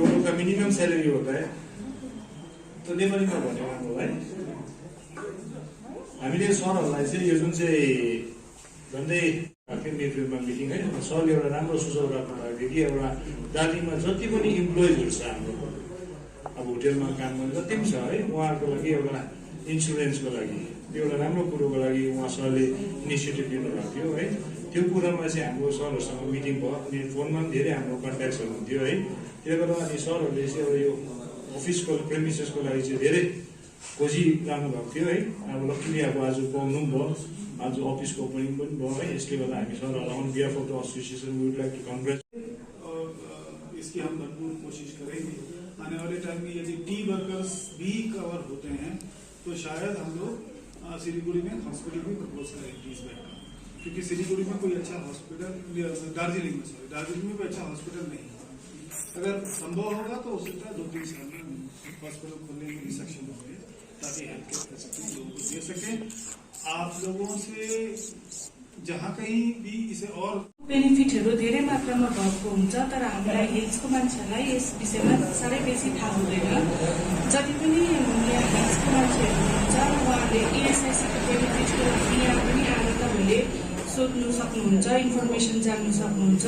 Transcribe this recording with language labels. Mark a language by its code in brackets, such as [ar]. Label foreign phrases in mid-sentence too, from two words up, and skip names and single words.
[hi] का मिनिमम सैलरी होता है तो [ne] लेबरिङमा भने राम्रो है। हामीले सरहरूलाई चाहिँ यो जुन चाहिँ झन्डै मेफिल्डमा मिटिङ है, सरले एउटा राम्रो सुझाव राख्नु भएको थियो कि एउटा दार्जिलिङमा जति पनि इम्प्लोइजहरू छ हाम्रो, अब होटेलमा काम गर्ने जति पनि छ है, उहाँहरूको लागि एउटा इन्सुरेन्सको लागि एउटा राम्रो कुरोको लागि उहाँ सरले इनिसिएटिभ लिनुभएको थियो है। त्यो कुरामा चाहिँ हाम्रो सरहरूसँग मिटिङ भयो अनि फोनमा पनि धेरै हाम्रो कन्ट्याक्ट्सहरू हुन्थ्यो है। त्यसले गर्दा अनि सरहरूले चाहिँ अब यो अफिसको प्रेमिसेसको लागि चाहिँ धेरै खोजिरहनु भएको थियो है। अब लक्ष्मी अब आज पाउनु पनि भयो, आज अफिसको ओपनिङ पनि भयो है। यसले गर्दा हामी सरहरूलाई [en] on behalf of the association we would like to congratulate. [hi] इसकी हम भरपूर कोशिश करेंगे। आने वाले टाइम में यदि टी वर्कर्स भी कवर होते हैं तो शायद हम लोग सिलीगुड़ी में हॉस्पिटल भी प्रपोज करेंगे इस बेड का, क्योंकि सिलीगुड़ी में कोई अच्छा हॉस्पिटल, दार्जिलिंग में कोई अच्छा हॉस्पिटल नहीं है। अगर संभव होगा तो हो सकता है 2-3 साल में हॉस्पिटल खोलने में भी सक्षम होंगे ताकि हेल्थ केयर फैसिलिटी लोगों को दे सकें। आप लोगों से जहाँ कहीं भी इसे और [ne] बेनिफिटहरू धेरै मात्रामा भएको हुन्छ, तर हामीलाई हेल्थको मान्छेहरूलाई यस विषयमा साह्रै बेसी थाहा हुँदैन। जति पनि यहाँ हेल्थको मान्छेहरू हुनुहुन्छ उहाँहरूले इएसआइसीको बेनिफिटको यहाँ पनि आएर तपाईँहरूले सोध्नु सक्नुहुन्छ, इन्फर्मेसन जान्नु सक्नुहुन्छ।